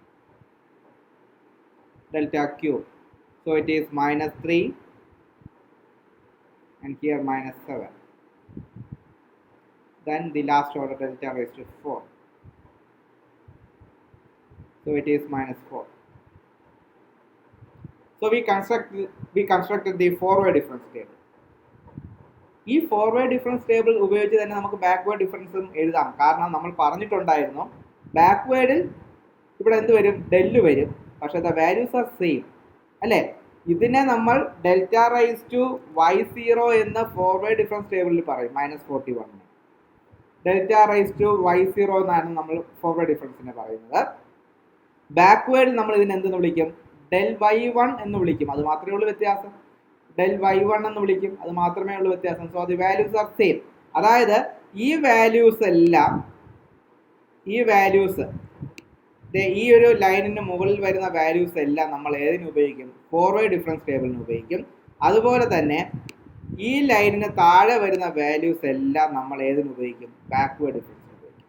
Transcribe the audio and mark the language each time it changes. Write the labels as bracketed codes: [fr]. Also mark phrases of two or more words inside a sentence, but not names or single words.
[en] Delta cube, so it is minus 3, and here minus 7. Then the last order delta raised to 4, so it is minus 4. So we constructed the forward difference table. [ml] ഈ [en] forward difference table [ml] ഉപയോഗിച്ച് തന്നെ നമുക്ക് [en] backward difference-um [ml] എഴുതാം. കാരണം നമ്മൾ പറഞ്ഞിട്ടുണ്ടായിരുന്നു ബാക്ക്വേർഡിൽ ഇവിടെ എന്ത് വരും, ഡെല്ല് വരും, പക്ഷേ [en] the values are same [ml] അല്ലേ. ഇതിനെ നമ്മൾ [en] delta raise to y0 [ml] എന്ന് [en] forward difference table-il [ml] പറയും, -41. [en] delta raise to y0 [ml] എന്നാണ് നമ്മൾ [en] forward difference-ine [ml] പറയുന്നത്. ബാക്ക്വേർഡിൽ നമ്മൾ ഇതിനെ എന്തെന്ന് വിളിക്കും, del y1 എന്ന് വിളിക്കും, അത് മാത്രമേ ഉള്ളൂ വ്യത്യാസം. del y1 എന്ന് വിളിക്കും, അത് മാത്രമേ ഉള്ളൂ വ്യത്യാസം. [en] So the values are same. [ml] അതായത് ഈ വാല്യൂസ് എല്ലാം, ഈ വാല്യൂസ് ഈ ഒരു ലൈനിന് മുകളിൽ വരുന്ന വാല്യൂസ് എല്ലാം നമ്മൾ ഏതിന് ഉപയോഗിക്കും, [en] forward difference table-inu [ml] ഉപയോഗിക്കും. അതുപോലെ തന്നെ ഈ ലൈനിന് താഴെ വരുന്ന വാല്യൂസ് എല്ലാം നമ്മൾ ഏതിന് ഉപയോഗിക്കും, [en] backward difference-inu [ml] ഉപയോഗിക്കും.